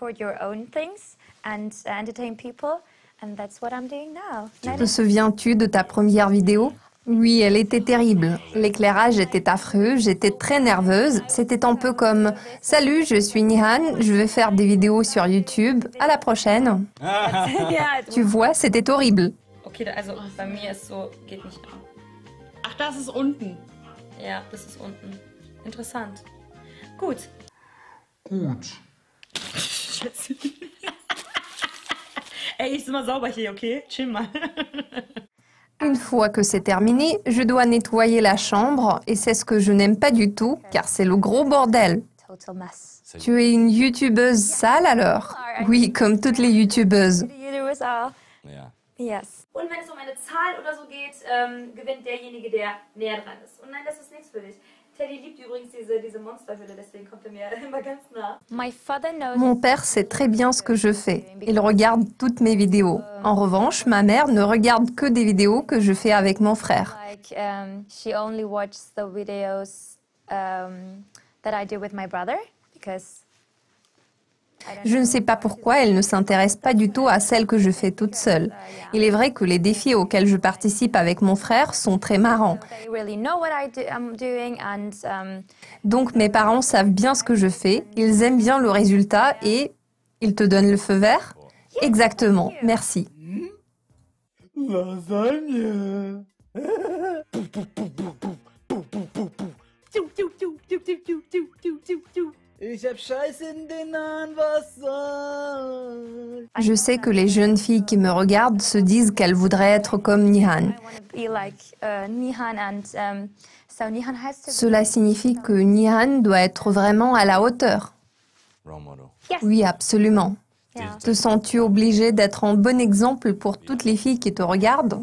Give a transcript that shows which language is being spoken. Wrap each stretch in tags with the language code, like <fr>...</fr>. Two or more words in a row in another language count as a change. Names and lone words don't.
<fr>Te souviens-tu de ta première vidéo? Oui, elle était terrible. L'éclairage était affreux, j'étais très nerveuse. C'était un peu comme « Salut, je suis Nihan, je vais faire des vidéos sur YouTube. À la prochaine. » Tu vois, c'était horrible.</fr> <de>Okay, also bei mir ist so, geht nicht. Ach, das ist unten. Ja, das ist unten. Interessant. Gut. Gut. Scheiße. Ey, ich bin mal sauber hier, okay? Chill mal.</de> <fr>Une fois que c'est terminé, je dois nettoyer la chambre et c'est ce que je n'aime pas du tout car c'est le gros bordel. Tu es une youtubeuse sale alors? Oui, comme toutes les youtubeuses. Yes.</fr> <de>Und wenn es um eine Zahl oder so geht, gewinnt derjenige, der näher dran ist. Und nein, das ist nichts für dich. Teddy liebt übrigens diese Monsterhülle, deswegen kommt er mir immer ganz nah.</de> <fr>Mon père sait très bien ce que je fais. Il regarde toutes mes vidéos. En revanche, ma mère ne regarde que des vidéos que je fais avec mon frère.</fr> <en>She only watches the videos that I do with my brother because</en> <fr>Je ne sais pas pourquoi elle ne s'intéresse pas du tout à celles que je fais toute seule. Il est vrai que les défis auxquels je participe avec mon frère sont très marrants. Donc mes parents savent bien ce que je fais, ils aiment bien le résultat et ils te donnent le feu vert? Exactement, merci.</fr> <de>Lasagne. Ich hab Scheiße in den Haaren, was soll?</de> <fr>Je sais que les jeunes filles qui me regardent se disent qu'elles voudraient être comme Nihan. Cela signifie que Nihan doit être vraiment à la hauteur. Oui, absolument. Te sens-tu obligée d'être un bon exemple pour toutes les filles qui te regardent?</fr>